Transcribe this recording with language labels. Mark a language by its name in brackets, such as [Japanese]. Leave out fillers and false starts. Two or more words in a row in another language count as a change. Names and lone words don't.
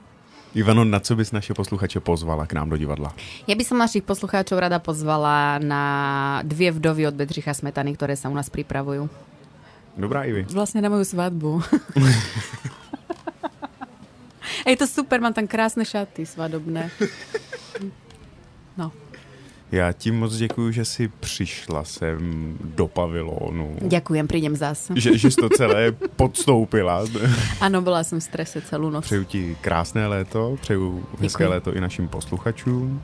[Czech] Ivano, na co bys naše posluchače pozvala k nám do divadla? [Slovak] Ja by som našich poslucháčov rada pozvala na 2 vdovy od Bedřicha Smetany, ktoré sa u nás pripravujú. [Czech] Dobrá, Ivi. [Slovak] Vlastne na moju svadbu. Je to super, mám tam krásne šaty svadobné. No. [Czech] Já ti moc děkuju, že jsi přišla sem do pavilonu. [Slovak] Ďakujem, prídem zas. [Czech] Že jsi to celé podstoupila. Ano, byla jsem v strese celou noc. Přeju ti krásné léto, přeju hezké léto i našim posluchačům.